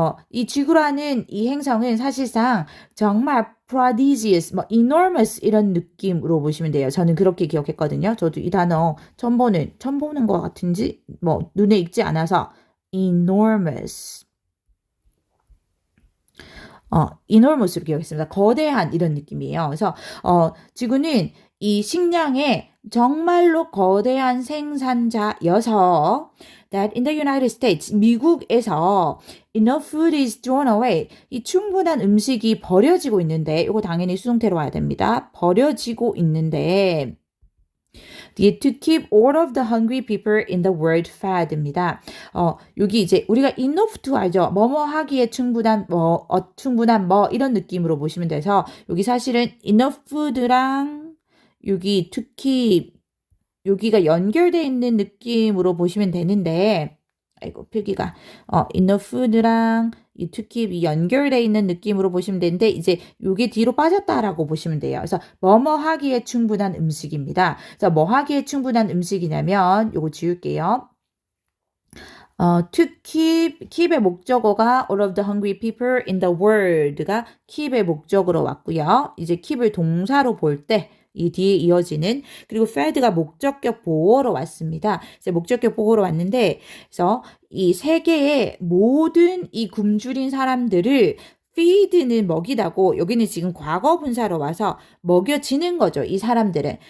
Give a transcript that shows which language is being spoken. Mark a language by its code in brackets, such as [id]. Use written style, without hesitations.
[ko] 이 지구라는 이 행성은 사실상 정말 prodigious, 뭐 enormous 이런 느낌으로 보시면 돼요. 저는 그렇게 기억했거든요. 저도 이 단어 처음 보는 것 같은지 뭐 눈에 익지 않아서 enormous. enormous로 기억했습니다. 거대한 이런 느낌이에요. 그래서 지구는 이 식량의 정말로 거대한 생산자여서 that in the United States, 미국에서 enough food is thrown away. 이 충분한 음식이 버려지고 있는데 이거 당연히 수동태로 와야 됩니다. [en] 버려지고 있는데 to keep all of the hungry people in the world fed 입니다. [ko] 여기 이제 우리가 enough to 알죠? 뭐뭐 하기에 충분한 뭐 이런 느낌으로 보시면 돼서 여기 사실은 enough food랑 여기 to keep 여기가 연결되어 있는 느낌으로 보시면 되는데 아이고 표기가 enough food랑 이 to keep이 연결되어 있는 느낌으로 보시면 되는데 이제 요게 뒤로 빠졌다라고 보시면 돼요. 그래서 뭐뭐 하기에 충분한 음식입니다. 그래서 뭐 하기에 충분한 음식이냐면 요거 지울게요. to keep의 목적어가 all of the hungry people in the world 가 keep의 목적으로 왔고요. 이제 keep을 동사로 볼 때 이 뒤에 이어지는 그리고 fed가 목적격 보호로 왔습니다. 이제 목적격 보호로 왔는데 그래서 이 세계의 모든 이 굶주린 사람들을 feed는 먹이다고 여기는 지금 과거 분사로 와서 먹여지는 거죠. 이 사람들은.